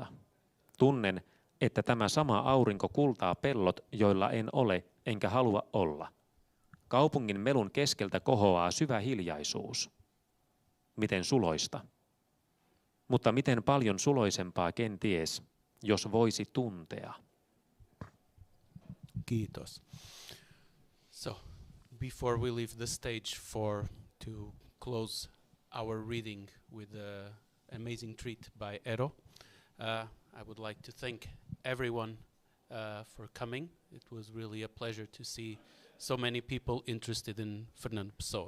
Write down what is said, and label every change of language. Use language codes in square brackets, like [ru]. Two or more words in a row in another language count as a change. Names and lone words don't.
[fi] Tunnen, että tämä sama aurinko kultaa pellot, joilla en ole enkä halua olla. Kaupungin melun keskeltä kohoaa syvä hiljaisuus. Miten suloista. Mutta miten paljon suloisempaa kenties, jos voisi tuntea. Kiitos. [en] So, before we leave the stage to close our reading with an amazing treat by Eero, I would like to thank everyone for coming. It was really a pleasure to see so many people interested in Fernando Pessoa.